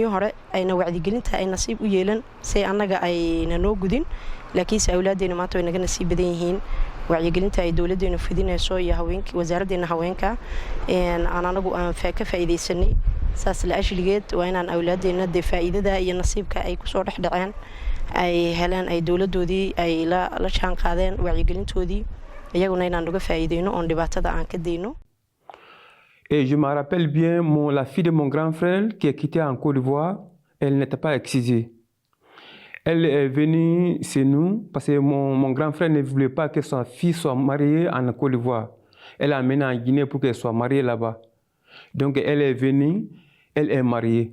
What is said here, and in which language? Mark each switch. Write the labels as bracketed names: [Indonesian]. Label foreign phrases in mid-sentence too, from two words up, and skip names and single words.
[Somali] hore ayna wacdigelinta ay nasiib u yeelan say annaga ayna noo gudin laakiinse awlaadeena maanta way naga nasiib badan yihiin wacyigelinta ay dawladeena fidinayso iyo haweenka wasaaraddeena haweenka anagu aan ka faa'iideysanay saas la ashligeed waa inaan awlaadeena faa'iidada iyo nasiibka ay ku soo dhaxdhaceen ay helaan ay dawladoodii ay la jaan qaadeen wacyigelintoodii iyaguna inaan uga faa'iideyno oo dhibaatada aan ka deyno. [French] Et je me rappelle bien, la fille de mon grand frère qui est quittée en Côte d'Ivoire, elle n'était pas excisée. Elle est venue chez nous parce que mon grand frère ne voulait pas que sa fille soit mariée en Côte d'Ivoire. Elle l'a amenée en Guinée pour qu'elle soit mariée là-bas. Donc elle est venue, elle est mariée.